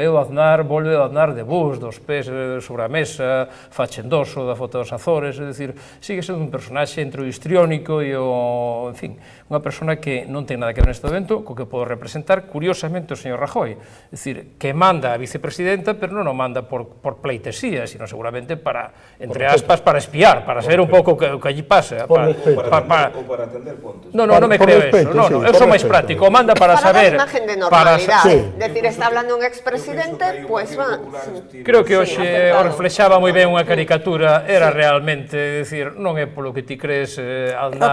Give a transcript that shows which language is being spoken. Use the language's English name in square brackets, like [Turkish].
[Galician] É o Aznar, volve o Aznar de Bush, dos pés sobre a mesa, fachendoso da foto dos Azores, é dicir, sigue sendo un personaxe entre o histriónico e o, en fin, unha persona que non ten nada que ver neste evento, co que pode representar, curiosamente, o señor Rajoy. É dicir, que manda a vicepresidenta, pero non o manda por pleitesía, sino seguramente para, entre aspas, para espiar, para saber un pouco o que allí pasa. Ou para atender pontos. Non me creo eso, eu sou máis práctico, o manda para saber... [Spanish] Para dar imagen de normalidade. Decir, está hablando un expresidente, pues va. [Galician] Creo que hoxe o reflexaba moi ben unha caricatura, era realmente, decir, non é polo que ti crees, Aznar,